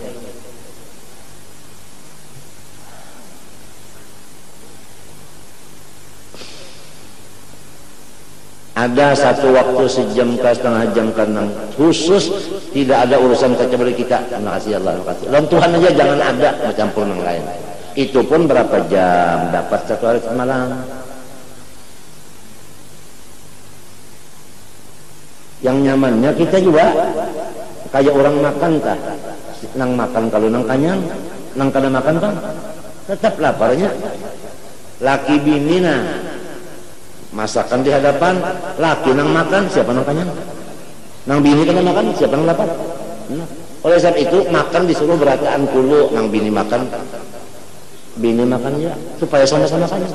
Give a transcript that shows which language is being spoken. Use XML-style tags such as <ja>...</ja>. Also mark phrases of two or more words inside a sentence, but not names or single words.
<id>Ada satu waktu sejam ke setengah jam karena khusus tidak ada urusan kecuali kita. Terima kasih Allah, terima kasih. Lawan Tuhan aja jangan ada bercampur dengan lain. Itu pun berapa jam dapat satu hari semalam. Yang nyamannya kita juga kayak orang makan kah?</id> <bjn>Nang makan kalau nang kanyang, nang kada makan kan tetap laparnya. Laki bini nah masakan di hadapan, laki nang makan, siapa nang kanyang? Nang bini kena makan, siapa nang lapar? Nah, oleh sebab itu makan disuruh berataan kulu, nang bini makan ya, supaya sama-sama kanyang.</bjn>